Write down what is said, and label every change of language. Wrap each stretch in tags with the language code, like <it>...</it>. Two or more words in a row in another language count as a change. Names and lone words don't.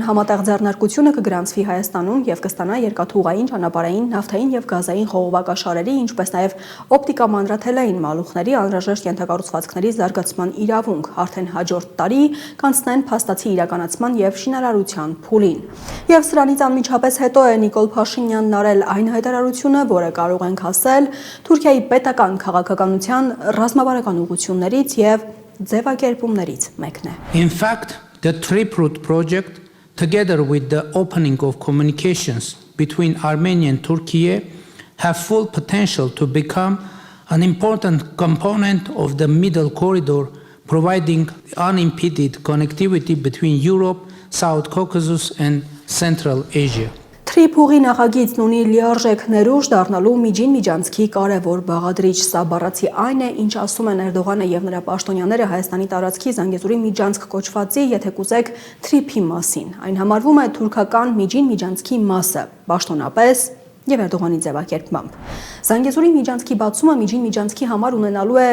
<hy>համատեղ ձեռնարկությունը կգրանցվի Հայաստանում եւ կստանա երկաթուղային, ճանապարհային, նավթային եւ գազային խողովակաշարերի, ինչպես նաեւ օպտիկամանրաթելային մալուխների անհրաժեշտ ենթակառուցվածքների զարգացման իրավունք արդեն հաջորդ տարի կանցնեն փաստացի իրականացման եւ շինարարության փուլին։ Եվ սրանից անմիջապես հետո է Նիկոլ Փաշինյանն արել այն հայտարարությունը, որը կարող ենք ասել Թուրքիայի պետական քաղաքականության ռազմավարական ուղղություններից եւ ձևակերպումներից մեկն է։</hy> <en>In fact, the Trip project, together with the opening of communications between Armenia and Turkey, have full potential to become an important component of the Middle Corridor, providing unimpeded connectivity between Europe, South Caucasus and Central Asia.</en> <hy>Trip-ուղի նախագիծն ունի լիարժեք ներուժ դառնալու միջին միջանցքի կարևոր բաղադրիչ։ Սա բառացի այն է, ինչ ասում են Էրդողանը եւ նրա պաշտոնյաները Հայաստանի տարածքի Զանգեզուրի միջանցք կոչվածի, եթե կուզեք, Trip-ի մասին։ Այն համարվում է թուրքական միջին միջանցքի մասը, պաշտոնապես եւ Էրդողանի ձևակերպմամբ։ Զանգեզուրի միջանցքի բացումը միջին միջանցքի համար ունենալու է</hy>